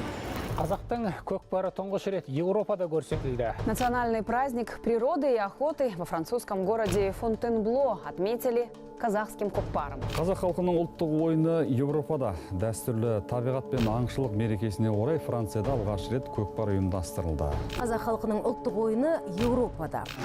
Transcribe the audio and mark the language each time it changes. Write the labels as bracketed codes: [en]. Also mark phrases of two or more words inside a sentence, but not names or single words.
[kk] Қазақтың көкпары тұңғыш рет Европада көрсетілді. [ru] Национальный праздник природы и охоты во французском городе Фонтенбло отметили казахским көкпаром. [kk] Қазақ халқының ұлттық ойыны Европада. Дәстүрлі табиғат пен аңшылық мерекесіне орай Францияда алғаш рет көкпар ұйымдастырылды. Қазақ халқының ұлттық ойыны Европада.